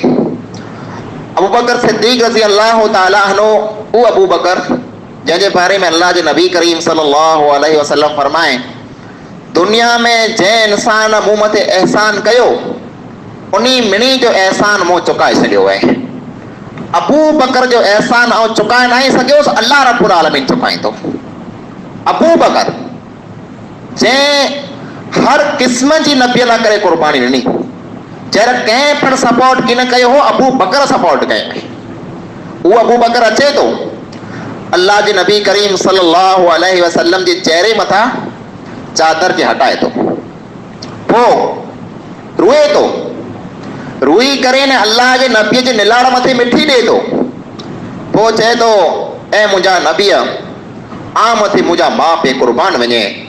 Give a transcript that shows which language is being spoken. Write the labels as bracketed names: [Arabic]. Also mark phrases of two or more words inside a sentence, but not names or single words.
[Sindhi] अबू बकर सिद्दीक़ [Arabic] رضي الله تعالى عنه, [Sindhi] उहो अबू बकर जंहिंजे बारे में अल्लाह जे नबी करीम [Arabic] صلى الله عليه وسلم [Sindhi] फरमाए, दुनिया में जंहिं इंसान मूं मथे एहसान कयो, उन्ही मिणी जो एहसान मूं चुकाए छॾियो आहे। अबू बकर जो एहसान आउं चुकाए न सघियुसि, [Arabic] الله رب العالمين [Sindhi] चुकाईंदो। अबू बकर जंहिं हर क़िस्म जी नबीअ लाइ करे क़ुर्बानी ॾिनी, जंहिं कंहिं पिणु सपोर्ट की न कयो हो, अबू बकर सपोर्ट कयो। उहो अबू बकर अचे थो, अल्लाह जे नबी करीम [Arabic] صلى الله عليه وسلم [Sindhi] जे चेहरे मथां चादर खे हटाए थो, पोइ रोए थो, रोई करे न अल्लाह जे नबीअ जे निलाड़ मथे मिठी ॾे थो, पोइ चए थो, ऐं मुंहिंजा नबीअ, आ मथे मुंहिंजा माउ पीउ क़ुर्बान वञे,